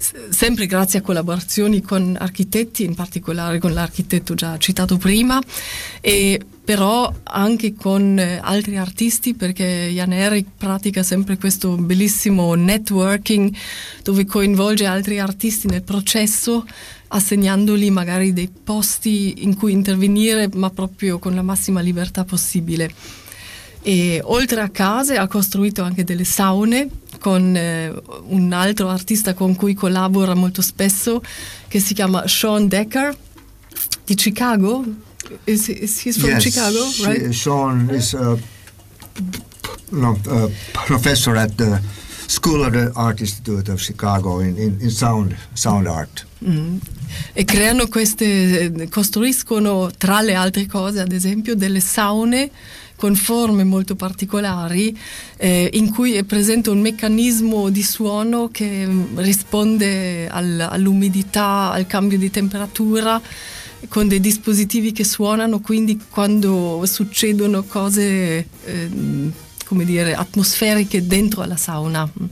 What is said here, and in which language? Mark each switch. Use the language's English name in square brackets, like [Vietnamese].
[Italian] sempre grazie a collaborazioni con architetti, in particolare con l'architetto già citato prima, e però anche con altri artisti, perché Jan Erik pratica sempre questo bellissimo networking dove coinvolge altri artisti nel processo, assegnandogli magari dei posti in cui intervenire, ma proprio con la massima libertà possibile. E oltre a case ha costruito anche delle saune con un altro artista con cui collabora molto spesso, che si chiama Sean Decker, di Chicago. [English] He's from Chicago, right? Sean is a professor at the School of the Art Institute of Chicago in sound art. Mm. [Italian] E creano queste, costruiscono tra le altre cose, ad esempio, delle saune con forme molto particolari, in cui è presente un meccanismo di suono che risponde all'umidità, al cambio di temperatura, con dei dispositivi che suonano, quindi quando succedono cose, come dire, atmosferiche dentro alla sauna.